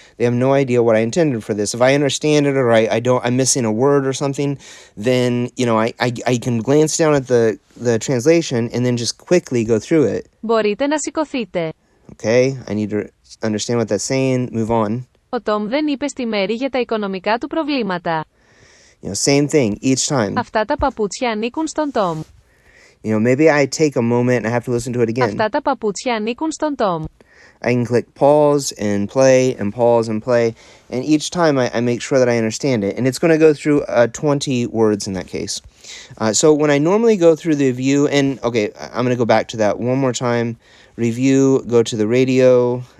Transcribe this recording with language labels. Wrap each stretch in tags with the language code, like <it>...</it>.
<en>They have no idea what I intended for this. If I understand it, or I'm missing a word or something, then I can glance down at the translation and then just quickly go through it.</en> <el>Μπορείτε να σηκωθείτε.</el> <en>Okay, I need to understand what that's saying. Move on.</en> <el>Ο Τόμ δεν είπε στη Μέρη για τα οικονομικά του προβλήματα.</el> <en>Same thing each time.</en> <el>Αυτά τα παπούτσια ανήκουν στον Τόμ.</el> <en>Maybe I take a moment and I have to listen to it again.</en> <el>Αυτά τα παπούτσια ανήκουν στον Τόμ.</el> <en>I can click pause and play and pause and play, and each time I make sure that I understand it. And it's going to go through 20 words in that case. So when I normally go through the review, and okay, I'm going to go back to that one more time. Review, go to the radio.</en>